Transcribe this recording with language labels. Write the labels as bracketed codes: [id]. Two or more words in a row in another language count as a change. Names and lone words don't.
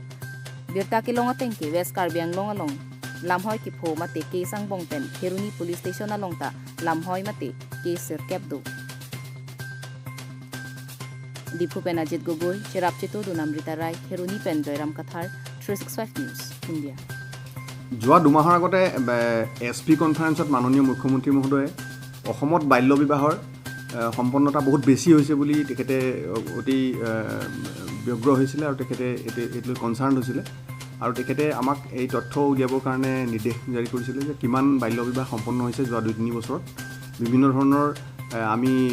[mjw] Birta kelong atengke West Karbi Anglong along lamhoi ki pho mate ke sang bongpen Kheruni police station along ta lamhoi mate ke sirkep do. Dipu pen Ajit Gogoi, Cherap Chito Dunamrita Rai, Kheruni pen Joyram Kathar, 365 News, India. [as] যোৱা দুমাহৰ আগতে [en] SP conferenceত [as] মাননীয় মুখ্যমন্ত্ৰী মহোদয়ে অসমত বাল্য বিবাহৰ সম্পন্নতা বহুত বেছি হৈছে বুলি তেখেতে অতি ব্যগ্ৰ হৈছিলে আৰু তেখেতে এইটো কনচাৰ্ণ হৈছিলে আৰু তেখেতে আমাক এই তথ্য উলিয়াবৰ কাৰণে নিৰ্দেশ জাৰি কৰিছিলে যে কিমান বাল্য বিবাহ সম্পন্ন হৈছে যোৱা 2-3 বছৰত বিভিন্ন ধৰণৰ আমি